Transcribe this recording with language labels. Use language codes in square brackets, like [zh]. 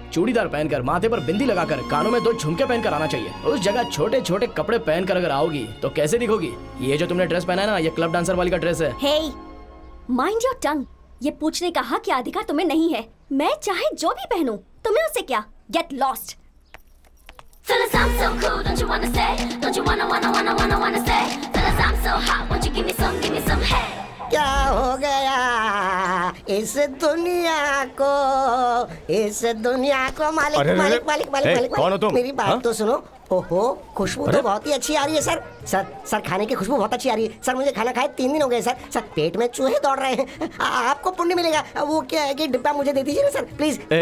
[hi] चूड़ीदार पहनकर, माथे पर बिंदी लगाकर, कानों में 2 झुमके पहनकर आना चाहिए। उस जगह छोटे छोटे कपड़े पहनकर अगर आओगी तो कैसे दिखोगी? ये जो तुमने ड्रेस पहना है ना, ये क्लब डांसर वाली का ड्रेस है। [en] Hey, mind your tongue. [hi] ये पूछने का हक या अधिकार तुम्हें नहीं है। मैं चाहे जो भी पहनूं, तुम्हें उससे क्या? [en] Get lost. Fellas, I'm so cool, don't you wanna stay? Don't you wanna stay? Fellas, I'm so hot, won't you give me some head? [hi] क्या हो गया इस दुनिया को, इस दुनिया को? मालिक अरे, मालिक मालिक मालिक मालिक कौन हो तुम? मेरी बात हाँ? तो सुनो। ओहो, खुशबू तो बहुत ही अच्छी आ रही है सर। सर खाने की खुशबू बहुत अच्छी आ रही है सर। मुझे खाना खाए 3 दिन हो गए सर। सर पेट में चूहे दौड़ रहे हैं। आपको पुण्य मिलेगा। वो क्या है कि डिब्बा मुझे दे दीजिए ना सर प्लीज।